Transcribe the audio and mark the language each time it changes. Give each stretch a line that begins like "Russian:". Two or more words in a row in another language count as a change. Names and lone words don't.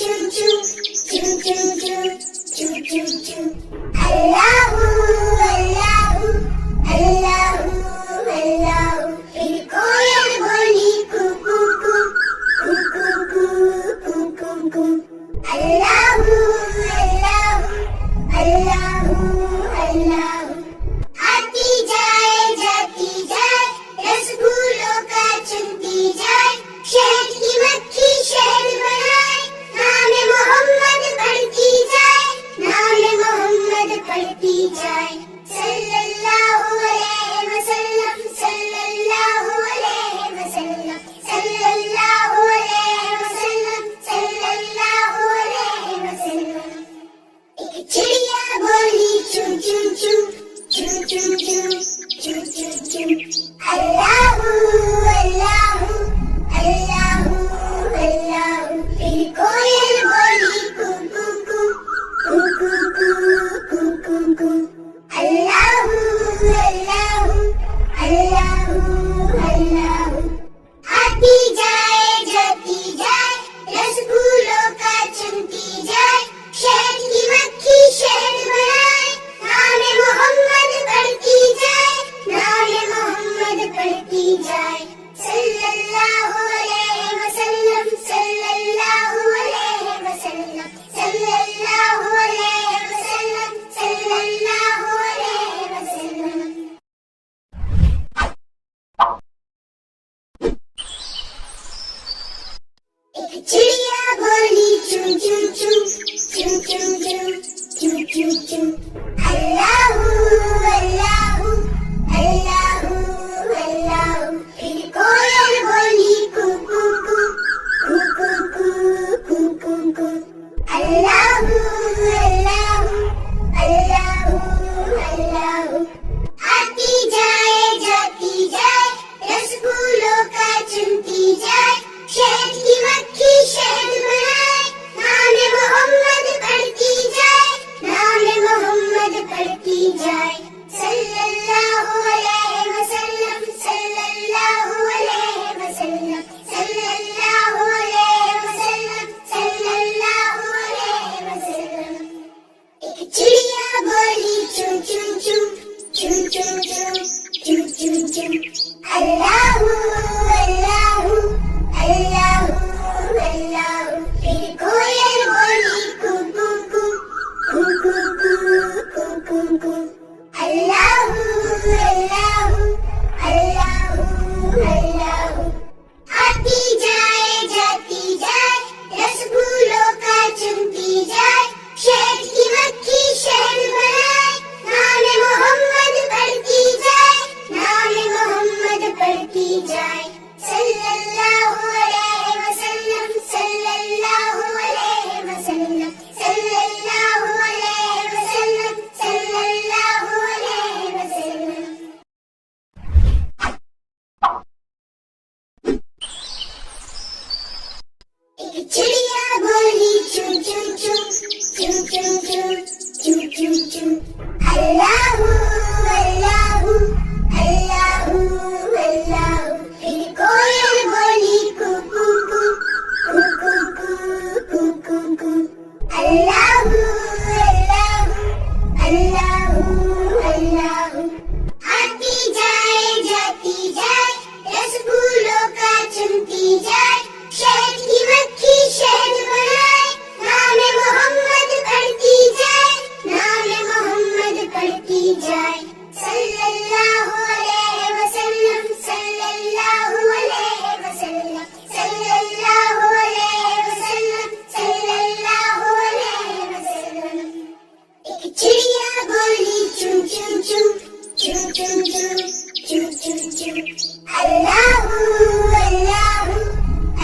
Arabic: choo, choo choo choo, choo choo choo. الله، الله، الله، الله.
Hindi: फिर कोयल बोली कू कू कू, कू कू कू, कू कू कू.
Arabic: الله، الله، الله، الله.
Hindi: आती जाए जाती जाए, रसगुल्लों का चुनती जाए, शहद की मक्खी शहद बनाए, नाम मोहम्मद पढ़ती जाए, नाम मोहम्मद पढ़ती जाए.
Arabic: صلى الله عليه وسلم، صلى الله عليه وسلم، صلى الله عليه وسلم، صلى الله عليه وسلم.
Hindi: एक चिड़िया बोली चू चू चू, चू चू चू, चू चू चू.
Arabic: الله الله الله الله.
Hindi: फिर कोयल बोली कू कू कू, कू कू कू, कू कू कू.
Arabic: الله الله الله الله.
Hindi: आती जाए जाती जाए, रसगुल्लों का चुनती जाए, शहद की मक्खी शहद बनाए, नाम मोहम्मद पढ़ती जाए, नाम मोहम्मद पढ़ती जाए.
Arabic: صلى الله عليه وسلم، صلى الله عليه وسلم، صلى الله عليه وسلم، صلى الله عليه وسلم.
Hindi: एक चिड़िया बोली चू चू चू, चू चू चू, चू चू चू.
Arabic: الله الله الله الله.
Hindi: फिर कोयल बोली कू कू कू, कू कू कू, कू कू कू.
Arabic: الله الله الله الله.
Hindi: आती जाए जाती जाए, रसगुल्लों का चुनती जाए, शहद की मक्खी शहद बनाए, नाम मोहम्मद पढ़ती जाए, नाम मोहम्मद पढ़ती जाए.
Arabic: صلى الله عليه وسلم، صلى الله عليه وسلم، صلى الله عليه وسلم، صلى الله عليه وسلم.
Hindi: एक चिड़िया बोली चू चू चू, चू चू चू, चू चू चू.
Arabic: الله الله الله الله.
Hindi: फिर कोयल बोली कू कू कू, कू कू कू, कू कू कू.
Arabic: الله الله الله الله.
Hindi: आती जाए जाती जाए, रसगुल्लों का चुनती जाए, शहद की मक्खी शहद बनाए, नाम मोहम्मद पढ़ती जाए, नाम मोहम्मद पढ़ती जाए.
Arabic: صلى الله عليه وسلم، صلى الله عليه وسلم، صلى الله عليه وسلم، صلى الله عليه وسلم.
Hindi: एक चिड़िया बोली चू चू चू, चू चू चू, चू चू चू.
Arabic: الله الله الله الله.
Hindi: फिर कोयल बोली कू कू कू, कू कू कू, कू कू कू.
Arabic: الله الله الله الله.
Hindi: आती जाए जाती जाए, रसगुल्लों का चुनती जाए, शहद की मक्खी शहद बनाए, नाम मोहम्मद पढ़ती जाए, नाम मोहम्मद पढ़ती जाए.
Arabic: صلى الله عليه وسلم، صلى الله عليه وسلم، صلى الله عليه وسلم، صلى الله عليه وسلم.
Hindi: एक चिड़िया बोली चू चू चू, चू चू चू, चू चू चू.
Arabic: الله الله